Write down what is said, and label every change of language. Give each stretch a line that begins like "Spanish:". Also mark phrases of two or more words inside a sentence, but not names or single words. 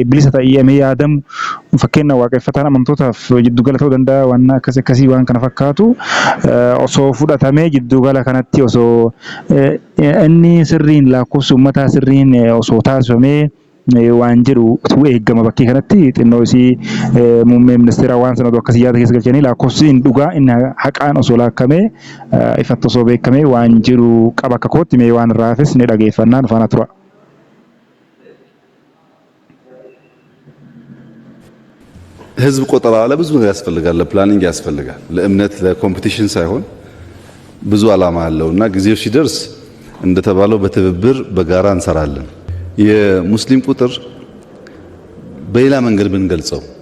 Oromo: bilisa ta'ee yaadamu fakkeenya waaqeffataan amantootaaf jiddugala ta'uu danda'a waan akkasii waan kana fakkaatu osoo fudhatamee jiddugala kanatti osoo inni sirriin lakkoofsi uummataa sirriin osoo taasifamee waan jedhu utuu eegama bakkee kanatti xinnoo isii muummee ministeera waan sanatu akkasii yaada keessa galchanii lakkoofsiin dhugaa inni haqaan osoo laakkamee ifatti osoo beekamee waan jedhu qaba akka kootti mee waan raafes ni dhageeffannaan faana tura.
Amharic: ህዝብ ቆጠራ ለብዙ ነገር ያስፈልጋል። ለፕላኒንግ ያስፈልጋል። ለእምነት ለኮምፒቲሽን ሳይሆን ብዙ ዓላማ አለውና ጊዜው ሲደርስ እንደተባለው በትብብር በጋራ እንሰራለን። የሙስሊም ቁጥር በሌላ መንገድ ብንገልጸው